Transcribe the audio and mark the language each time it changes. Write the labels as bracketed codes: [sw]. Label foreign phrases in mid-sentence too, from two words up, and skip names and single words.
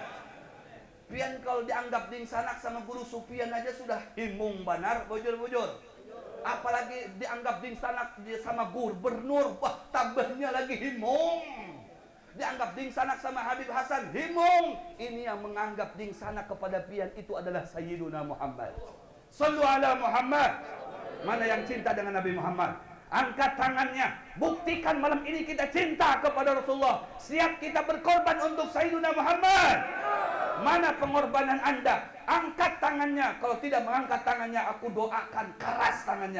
[bjn] Pian kalau dianggap dingsanak sama guru Supian aja sudah himung banar, bujur-bujur. Apalagi dianggap dingsanak sama gubernur, wah tambahnya lagi himung. Dianggap dingsanak sama Habib Hasan, himung. [id] Ini yang menganggap dingsanak kepada pian itu adalah Sayyidina Muhammad. [ar] Sallu ala Muhammad. [id] Mana yang cinta dengan Nabi Muhammad? Angkat tangannya, buktikan malam ini kita cinta kepada Rasulullah. Siap kita berkorban untuk Sayyidina Muhammad. Mana pengorbanan Anda? Angkat tangannya. Kalau tidak mengangkat tangannya, aku doakan keras tangannya.